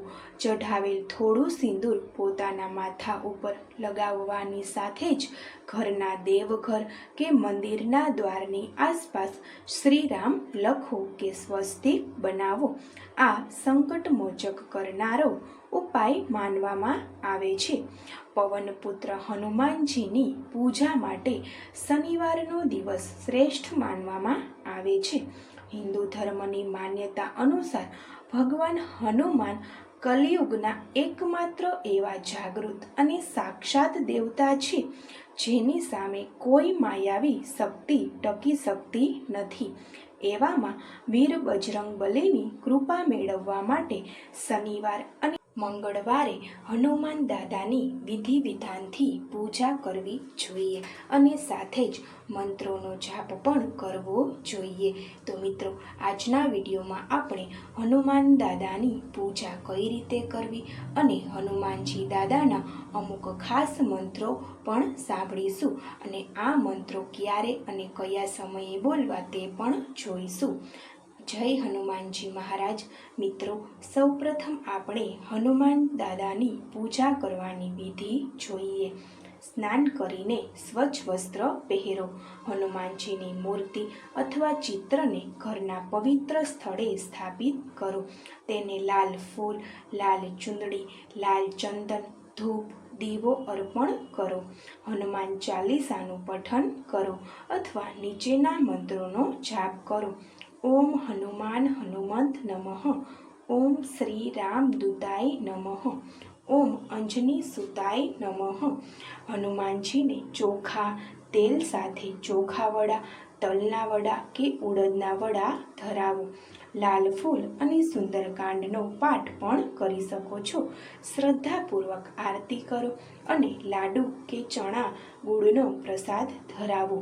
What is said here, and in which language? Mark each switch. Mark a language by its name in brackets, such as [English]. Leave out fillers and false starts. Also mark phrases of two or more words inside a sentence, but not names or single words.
[Gujarati] ચઢાવેલ થોડું સિંદૂર પોતાના માથા ઉપર લગાવવાની સાથે જ ઘરના દેવઘર કે મંદિરના દ્વારની આસપાસ શ્રીરામ લખો કે સ્વસ્તિક બનાવો। આ સંકટ મોચક કરનારો ઉપાય માનવામાં આવે છે। પવનપુત્ર હનુમાનજીની પૂજા માટે શનિવારનો દિવસ શ્રેષ્ઠ માનવામાં આવે છે। હિંદૂ ધર્મની માન્યતા અનુસાર ભગવાન હનુમાન કલિયુગના એકમાત્ર એવા જાગૃત અને સાક્ષાત દેવતા છે જેની સામે કોઈ માયાવી શક્તિ ટકી શકતી નથી। એવામાં વીર બજરંગ બલીની કૃપા મેળવવા માટે શનિવાર અને મંગળવારે હનુમાન દાદાની વિધિ વિધાનથી પૂજા કરવી જોઈએ અને સાથે જ મંત્રોનો જાપ પણ કરવો જોઈએ। તો મિત્રો, આજના વિડિયોમાં આપણે હનુમાન દાદાની પૂજા કઈ રીતે કરવી અને હનુમાનજી દાદાના અમુક ખાસ મંત્રો પણ સાંભળીશું અને આ મંત્રો ક્યારે અને કયા સમયે બોલવા તે પણ જોઈશું। જય હનુમાનજી મહારાજ। મિત્રો, સૌપ્રથમ આપણે હનુમાન દાદાની પૂજા કરવાની વિધિ જોઈએ। સ્નાન કરીને સ્વચ્છ વસ્ત્ર પહેરો। હનુમાનજીની મૂર્તિ અથવા ચિત્રને ઘરના પવિત્ર સ્થળે સ્થાપિત કરો। તેને લાલ ફૂલ, લાલ ચૂંદડી, લાલ ચંદન, ધૂપ, દીવો અર્પણ કરો। હનુમાન ચાલીસાનું પઠન કરો અથવા નીચેના મંત્રોનો જાપ કરો। [Sanskrit] ओम हनुमान हनुमंत नमः। ओम श्री राम दूताय नमः। ओम अंजनी सुताय नमः। [Gujarati] હનુમાનજી ને ચોખા તેલ સાથે ચોખા વડા, તલના વડા કે ઉડદના વડા ધરાવો। લાલ ફૂલ અને સુંદરકાંડનો પાઠ પણ કરી સકો છો। શ્રદ્ધાપૂર્વક આરતી કરો અને લાડૂ કે ચના ગુડનો પ્રસાદ ધરાવો।